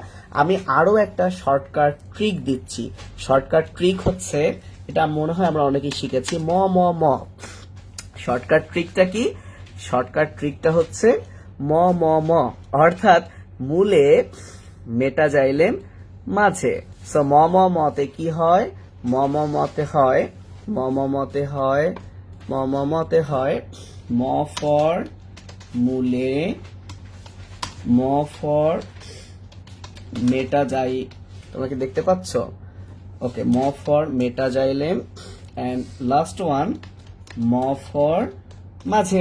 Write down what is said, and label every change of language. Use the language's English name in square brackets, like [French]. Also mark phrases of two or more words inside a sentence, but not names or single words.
[Bangla] আমি আরো একটা শর্টকাট ট্রিক দিচ্ছি। শর্টকাট ট্রিক হচ্ছে, এটা মনে হয় আমরা অনেকেই শিখেছি, ম ম ম। শর্টকাট ট্রিকটা কি, শর্টকাট ট্রিকটা হচ্ছে ম ম ম, অর্থাৎ মূলে মেটাজাইলেম মাঝে। সো ম ম মতে কি হয়, ম ম মতে হয়, ম ম মতে হয়, ম ম মতে হয় ম ফর মূলে, ম ফর মেটাজাই, তোমরা কি দেখতে পাচ্ছ? ওকে, ম ফর মেটাজাইলেম, [English] and last one [Bangla] ম ফর মাঝে।